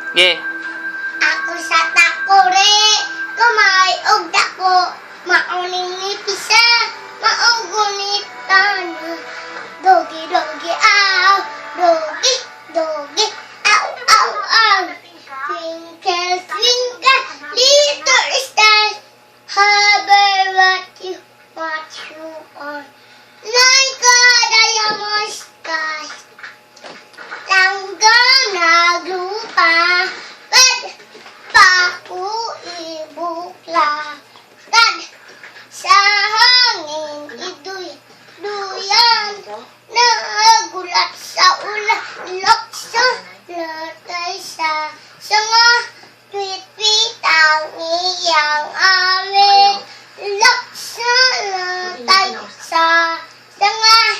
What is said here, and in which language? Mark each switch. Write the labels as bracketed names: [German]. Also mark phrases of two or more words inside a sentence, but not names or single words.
[Cebuano] Ge. Ako sa takore, kamay og dako, mauning nipisa, maugunitan. Dogi, dogi, aw, dogi, dogi, aw, aw, aw. [English] Twinkle, twinkle, little star, hover what you are. Like a diamond sky, [Cebuano] langgam na lupa, paku ibukla, sa hangin iduyan, nagulat sa ulan, lokso, latay sa sanga, tweet-tweet ang iyang awit, lokso, latay sa sanga,